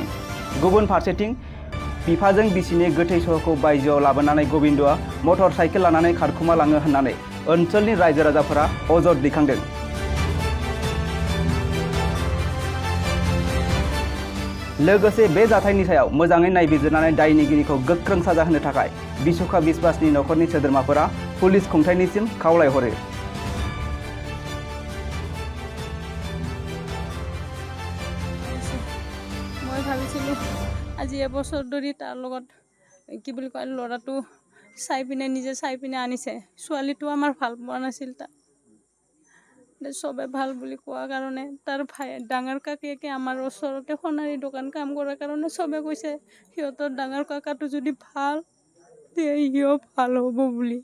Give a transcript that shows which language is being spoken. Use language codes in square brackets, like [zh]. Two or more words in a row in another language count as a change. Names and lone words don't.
[brx] गुबुन फारसेथिं बिफाजों बिसिनि गोथै सहखौ बायजोआव लाबोनानै गोविंदआ मटर साइकेल लानानै खारखुमा लाङो होननानै ओनसोलनि रायजो राजाफोरा अजद दैखांदों। लोगोसे बे जाथायनि सायाव मोजाङै नायबिजिरनानै दायनिगिरिखौ गोख्रों साजा होनो थाखाय बिसुखा बिश्वासनि नखरनि सोद्रोमाफोरा पुलिस खुंथायनिसिम खावलायहरो। [as] মই ভাবিছিলোঁ আজি এবছৰ ধৰি তাৰ লগত কি বুলি কয় ল'ৰাটো চাই পিনে আনিছে। ছোৱালীটো আমাৰ ভাল পোৱা নাছিল। তাক চবে ভাল বুলি কোৱাৰ কাৰণে তাৰ ডাঙৰ কাকাকে আমাৰ ওচৰতে সোণাৰী দোকান কাম কৰাৰ কাৰণে চবে কৈছে সিহঁতৰ ডাঙৰ কাকাটো যদি ভাল তে সিও ভাল হ'ব বুলি।